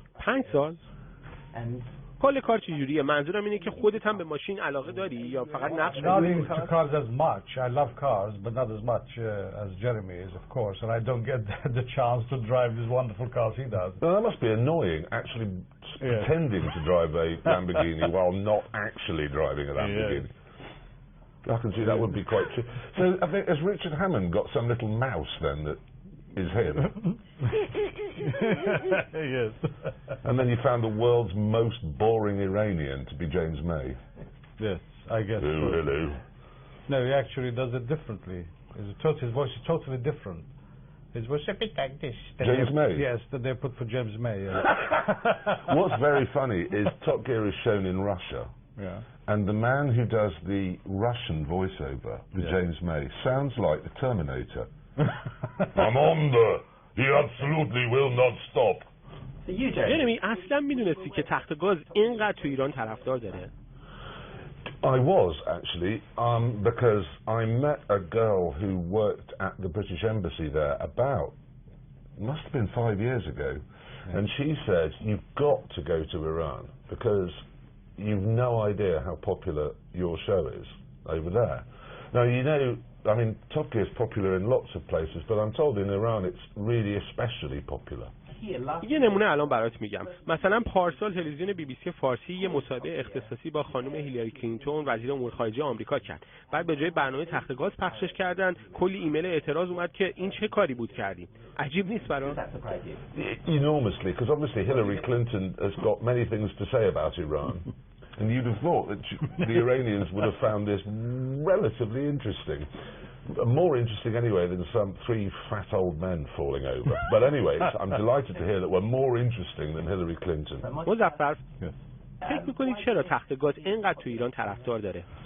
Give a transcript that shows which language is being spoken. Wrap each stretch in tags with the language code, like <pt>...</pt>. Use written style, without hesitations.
<fa>5 سال؟ کل کار چجوریه؟ منظورم اینه که خودت هم به ماشین علاقه داری یا فقط نقش</fa> <en>Not into cars as much. I love cars, but not as much as Jeremy is, of course, and I don't get the chance to drive these wonderful cars he does. Well, that must be annoying, actually pretending to drive a Lamborghini while not actually driving a Lamborghini. I can see that would be quite true. So I think, has Richard Hammond got some little mouse then that is him? Yes. And then you found the world's most boring Iranian to be James May. Yes, I guess so. Hello. No, he actually does it differently. His voice is totally different. His voice is a bit like this. James May? Yes, that they put for James May. Yeah. What's very funny is Top Gear is shown in Russia. Yeah. And the man who does the Russian voiceover, the James May, sounds like the Terminator. I'm on the... He absolutely will not stop.</en> <fa>جرمی اصلا میدونستی که تختگاز اینقدر تو ایران طرفدار داره؟</fa> <en>I was actually, because I met a girl who worked at the British Embassy there about, must have been 5 years ago, and she said, you've got to go to Iran because you've no idea how popular your show is over there. Now, you know, I mean, Top Gear is popular in lots of places, but I'm told in Iran it's really especially popular.</en> <fa>یه نمونه الان برات میگم. مثلا پارسال تلویزیون BBC فارسی یه مصاحبه اختصاصی با خانم هیلاری کلینتون وزیر امور خارجه آمریکا کرد. بعد به جای برنامه تختگاز پخشش کردن، کلی ایمیل اعتراض اومد که این چه کاری بود کردین. عجیب نیست برات؟</fa> <en>Enormously, because obviously Hillary Clinton has got many things to say about Iran. And you'd have thought that the Iranians would have found this relatively interesting. More interesting anyway than some 3 fat old men falling over. But anyway, I'm delighted to hear that we're more interesting than Hillary Clinton.</en> <fa>مظفر فکر میکنی چرا تختگاز اینقدر تو ایران طرفدار داره؟</fa>